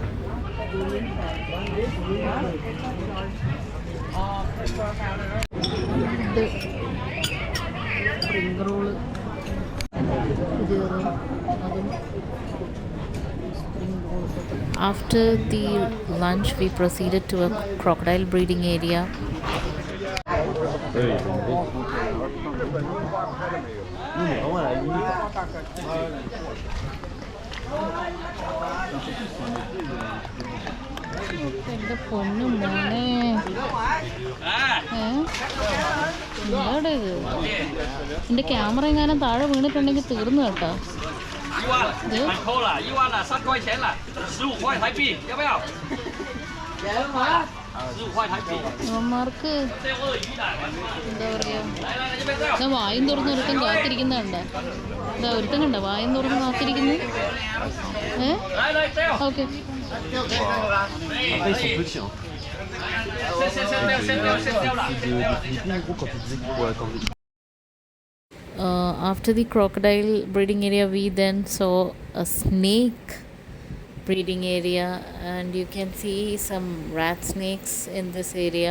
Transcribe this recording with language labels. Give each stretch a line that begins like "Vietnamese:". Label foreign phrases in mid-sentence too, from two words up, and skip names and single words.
English: The spring roll. After the lunch, we proceeded to a crocodile breeding area.
Malayalam: എന്റെ പൊന്നു മോനെ എന്താടാ ഇത് എന്റെ ക്യാമറ എങ്ങാനും താഴെ വീണിട്ടുണ്ടെങ്കിൽ തീർന്നു കേട്ടോ
Chinese: 一万，很扣了，1万了，3块钱了，15块台币，要不要？15块台币。
Malayalam: ഇവന്മാർക്ക് എന്താ പറയാ വായും തുറന്ന് ഒരുത്തം കാത്തിരിക്കുന്നുണ്ട് എന്താ ഒരുത്തം കണ്ട വായും തുറന്ന് കാത്തിരിക്കുന്നു
English: ഓക്കെ After the crocodile breeding area, we then saw a snake breeding area, and you can see some rat snakes in this area.